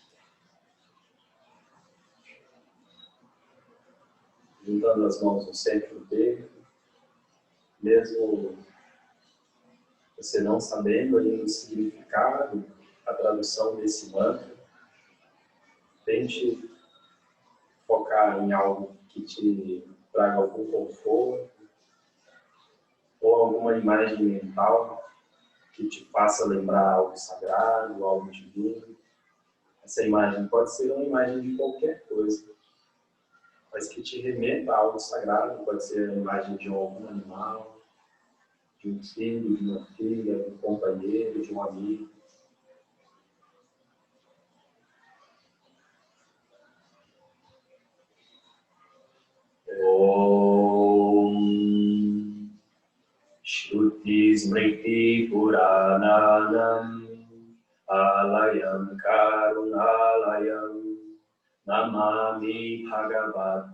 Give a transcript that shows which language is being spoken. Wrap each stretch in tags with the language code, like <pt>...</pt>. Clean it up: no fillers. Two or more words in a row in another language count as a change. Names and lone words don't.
<pt>Juntando as mãos no centro do peito, mesmo você não sabendo ainda o significado, a tradução desse mantra, tente focar em algo que te traga algum conforto, ou alguma imagem mental que te faça lembrar algo sagrado, algo divino. Essa imagem pode ser uma imagem de qualquer coisa, mas que te remeta a algo sagrado. Pode ser a imagem de algum animal, de um filho, de uma filha, de um companheiro, de um amigo.</pt> <sa>Om Shruti Smriti Purananam Alayam Karunalayam Namami Bhagavad</sa>